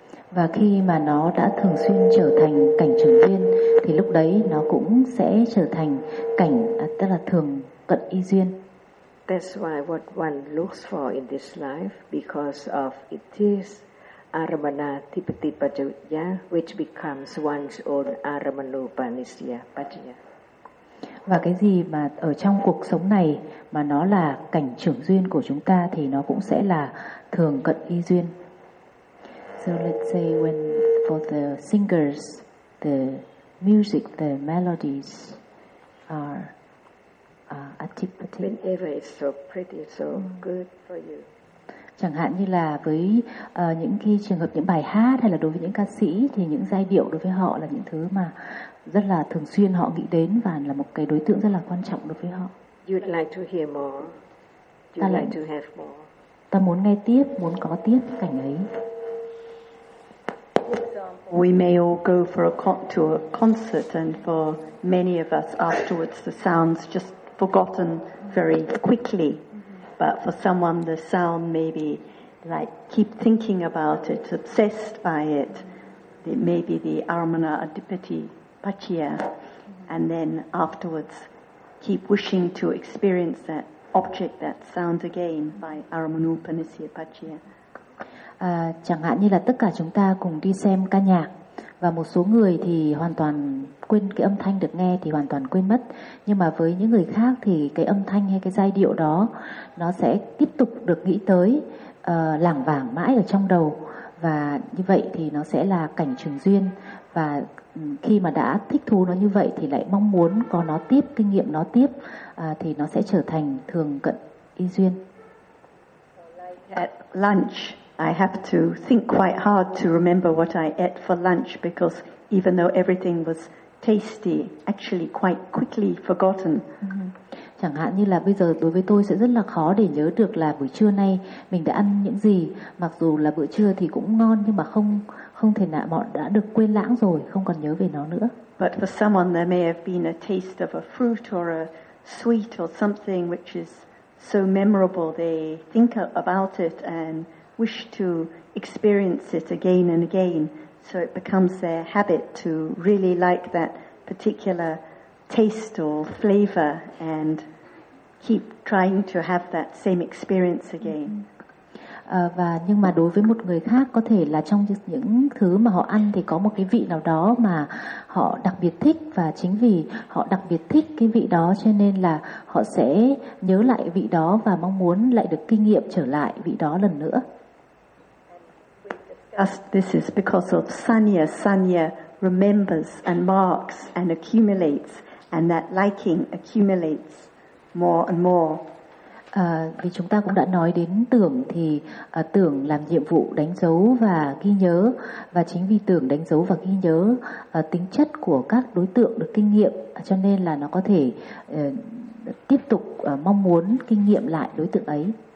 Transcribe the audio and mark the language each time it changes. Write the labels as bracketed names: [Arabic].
[Vietnamese] Và khi mà nó đã thường xuyên trở thành cảnh trường duyên thì lúc đấy nó cũng sẽ trở thành cảnh tức là thường cận y duyên. [English] That's why what one looks for in this life because of it is Aramana Tipati Pajaya, which becomes one's own Aramana Upanishya Pajaya. [Vietnamese] Và cái gì mà ở trong cuộc sống này mà nó là cảnh trưởng duyên của chúng ta thì nó cũng sẽ là thường cận y duyên. [English] So let's say when for the singers, the music, the melodies are Atipati. Whenever it's so pretty, so good for you. [Vietnamese] Chẳng hạn như là với những khi trường hợp những bài hát hay là đối với những ca sĩ thì những giai điệu đối với họ là những thứ mà rất là thường xuyên họ nghĩ đến và là một cái đối tượng rất là quan trọng đối với họ. [English] You'd like to hear more. You'd like to have more. [Vietnamese] Ta muốn nghe tiếp, muốn có tiếp cảnh ấy. [English] We may all go for a concert and for many of us afterwards the sounds just forgotten very quickly. But for someone, the sound maybe like keep thinking about it, obsessed by it. It may be the Aramana Adipati Pachya, and then afterwards keep wishing to experience that object, that sound again by Aramana Upanishya Pachya. [Vietnamese] Chẳng hạn như là tất cả chúng ta cùng đi xem ca nhạc và một số người thì hoàn toàn quên cái âm thanh được nghe thì hoàn toàn quên mất, nhưng mà với những người khác thì cái âm thanh hay cái giai điệu đó nó sẽ tiếp tục được nghĩ tới lảng vảng mãi ở trong đầu, và như vậy thì nó sẽ là cảnh trường duyên, và khi mà đã thích thú nó như vậy thì lại mong muốn có nó tiếp, kinh nghiệm nó tiếp, thì nó sẽ trở thành thường cận y duyên. [English] At lunch I have to think quite hard to remember what I ate for lunch, because even though everything was tasty, actually quite quickly forgotten. [Vietnamese] Chẳng hạn như là bây giờ đối với tôi sẽ rất là khó để nhớ được là buổi trưa nay mình đã ăn những gì, mặc dù là bữa trưa thì cũng ngon nhưng mà không thể nào bọn đã được quên lãng rồi, không còn nhớ về nó nữa. [English] But for someone there may have been a taste of a fruit or a sweet or something which is so memorable they think about it and wish to experience it again and again. So it becomes their habit to really like that particular taste or flavor and keep trying to have that same experience again. [Vietnamese] Và nhưng mà đối với một người khác có thể là trong những thứ mà họ ăn thì có một cái vị nào đó mà họ đặc biệt thích, và chính vì họ đặc biệt thích cái vị đó cho nên là họ sẽ nhớ lại vị đó và mong muốn lại được kinh nghiệm trở lại vị đó lần nữa. [English] This is because of sanya. Sanya remembers and marks and accumulates, and that liking accumulates more and more. [Vietnamese] Vì chúng ta cũng đã nói đến tưởng thì tưởng làm nhiệm vụ đánh dấu và ghi nhớ, và chính vì tưởng đánh dấu và ghi nhớ tính chất của các đối tượng được kinh nghiệm, cho nên là nó có thể tiếp tục mong muốn kinh nghiệm lại đối tượng ấy.